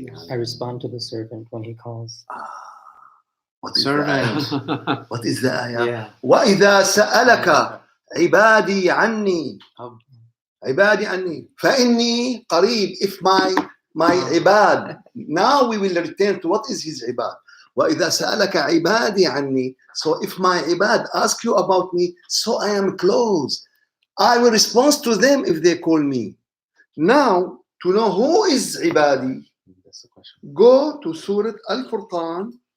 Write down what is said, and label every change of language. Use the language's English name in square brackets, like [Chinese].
[English] I respond to the servant when he calls. What is servant? What is the ayah? Yeah. [Arabic] وإذا سألك عبادي عني عبادي عني فإني قريب. [English] If my ibad. Now we will return to what is his ibad. [Arabic] وإذا سألك عبادي عني. [English] So if my ibad ask you about me, so I am close. I will respond to them if they call me. Now, to know who is ibadi, go to Surah Al-Furqan.